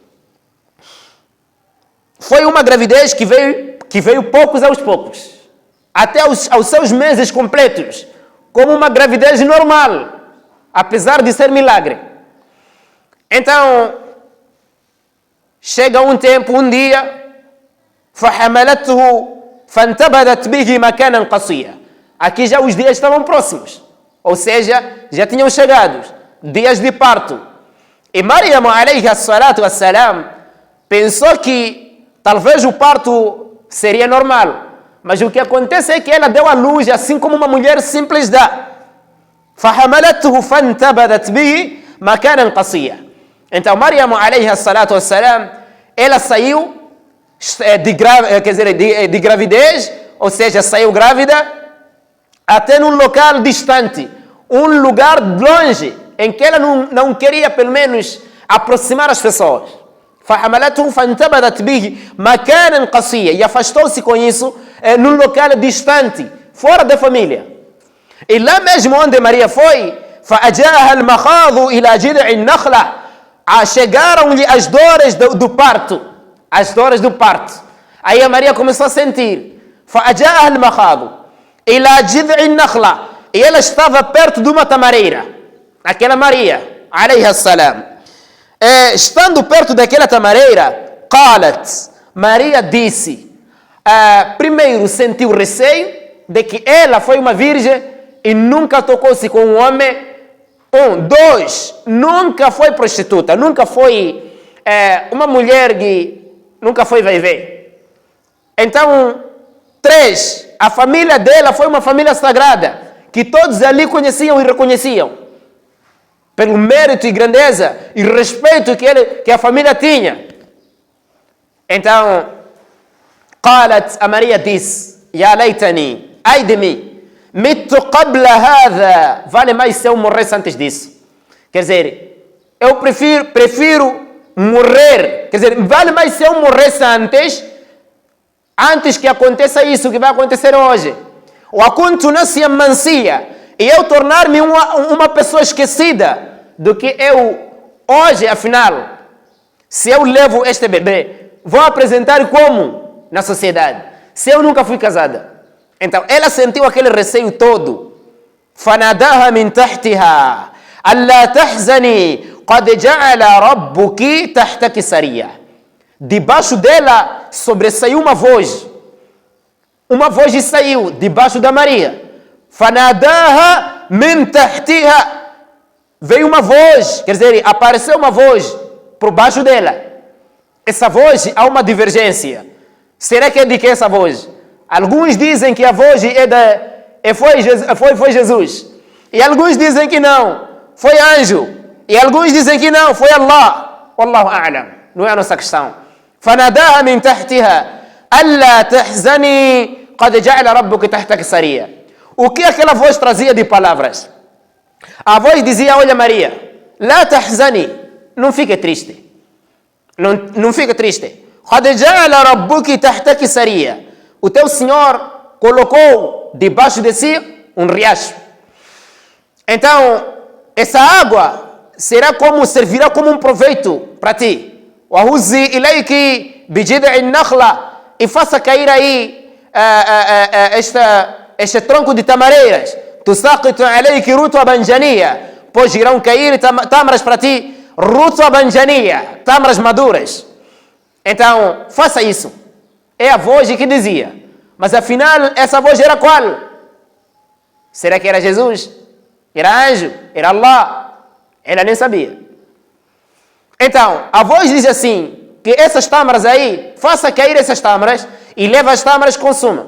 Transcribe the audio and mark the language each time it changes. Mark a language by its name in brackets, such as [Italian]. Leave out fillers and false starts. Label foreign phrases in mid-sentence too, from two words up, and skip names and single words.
[Portuguese] Foi uma gravidez que veio poucos aos poucos, até aos seus meses completos, como uma gravidez normal, apesar de ser milagre. Então, chega um tempo, um dia, [Arabic] فَحَمَلَتْهُ فَانْتَبَذَتْ بِهِ مَكَانًا قَصِيًّا. [Portuguese] Aqui já os dias estavam próximos, ou seja, já tinham chegado, dias de parto. [Arabic] E Maryam, عليه الصلاة والسلام, [Portuguese] pensou que talvez o parto seria normal, mas o que acontece é que ela deu à luz, assim como uma mulher simples dá. [Arabic] فَحَمَلَتْهُ فَانْتَبَذَتْ بِهِ مَكَانًا قَصِيًّا. Então, Maryam, عليه الصلاة والسلام, [Portuguese] ela saiu de gravidez, ou seja, saiu grávida, até num local distante, um lugar longe, em que ela não queria, pelo menos, aproximar as pessoas. [Arabic] فَحَمَلَتْهُ فَانْتَبَذَتْ بِهِ مَكَانًا قَصِيًّا. [Portuguese] E afastou-se com isso num local distante, fora da família. E lá mesmo onde Maria foi, [Arabic] فأجاءها المخاض إلى جذع النخلة. [Portuguese] Chegaram-lhe as dores do parto. As dores do parto. Aí a Maria começou a sentir. [Arabic] فأجاءها المخاض إلى جذع النخلة. [Portuguese] E ela estava perto de uma tamareira. Aquela Maria, [Arabic] عليها السلام. [Portuguese] Estando perto daquela tamareira, قالت. Maria disse. Primeiro sentiu receio de que ela foi uma virgem e nunca tocou-se com um homem. 2, nunca foi prostituta, nunca foi uma mulher que nunca foi vai-ver. Então, 3, a família dela foi uma família sagrada, que todos ali conheciam e reconheciam, pelo mérito e grandeza e respeito que a família tinha. Então, قالت, a Maria disse, [Arabic] يا ليتني, [Portuguese] ai de mim, [Arabic] مت قبل هذا, [Portuguese] vale mais se eu morresse antes disso. Quer dizer, eu prefiro morrer, quer dizer, vale mais se eu morresse antes que aconteça isso que vai acontecer hoje. [Arabic] وكنت نسيا منسيا, [Portuguese] e eu tornar-me uma pessoa esquecida, do que eu hoje, afinal, se eu levo este bebê, vou apresentar como na sociedade, se eu nunca fui casada. Então, ela sentiu aquele receio todo. [Arabic] فناداها من تحتها ألا تحزني قد جعل ربك تحتك سريا. [Portuguese] Debaixo dela sobressaiu uma voz. Uma voz saiu debaixo da Maria. [Arabic] فناداها من تحتها. [Portuguese] Veio uma voz, quer dizer, apareceu uma voz por baixo dela. Essa voz, há uma divergência. Será que é de que essa voz? Alguns dizem que a voz foi Jesus. E alguns dizem que não, foi anjo. E alguns dizem que não, foi Allah. [Arabic] والله أعلم. [Portuguese] Não é a nossa questão. [Arabic] فناداها من تحتها ألا تحزني قد جعل ربك تحتك سريا. [Portuguese] O que aquela voz trazia de palavras? A voz dizia, olha Maria, [Arabic] لا تحزني, [Portuguese] não fique triste. Não fique triste. [Arabic] قد جعل ربك تحتك سريا. [Portuguese] O teu Senhor colocou debaixo de si um riacho. Então, essa água servirá como um proveito para ti. [Arabic] وَهُزِّي إِلَيْكِ بِجِذْعِ النَّخْلَةِ. [Portuguese] E faça cair aí este tronco de tamareiras. [Arabic] تُسَاقِطُ عَلَيْكِ رُطْبًا جَنِيًّا. [Portuguese] Pois irão cair tâmaras para ti. [Arabic] رُطْبًا جَنِيًّا. [Portuguese] Tâmaras maduras. Então, faça isso. É a voz que dizia. Mas afinal, essa voz era qual? Será que era Jesus? Era anjo? Era Allah? Ela nem sabia. Então, a voz diz assim, que essas tâmaras aí, faça cair essas tâmaras e leva as tâmaras, consuma.